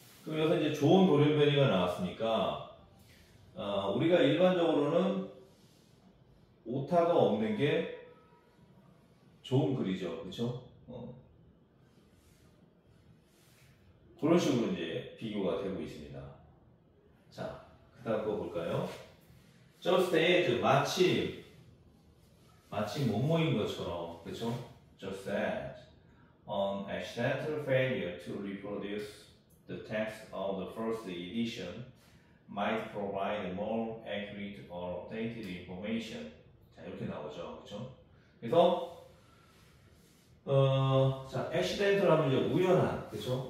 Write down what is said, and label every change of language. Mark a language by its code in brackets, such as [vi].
[ko] 그럼 여기서 이제 좋은 돌연변이가 나왔으니까 우리가 일반적으로는 오타가 없는 게 좋은 글이죠. 그렇죠? 그런 식으로 이제 비교가 되고 있습니다. 자, 그 다음 거 볼까요? [en] Just as [ko] 마치 뭐뭐인 것처럼, 그렇죠? [en] Just as an accidental failure to reproduce the text of the first edition might provide more accurate or updated information. [ko] 자, 이렇게 나오죠, 그렇죠? 그래서 자, accidental 하면 이제 우연한, 그렇죠?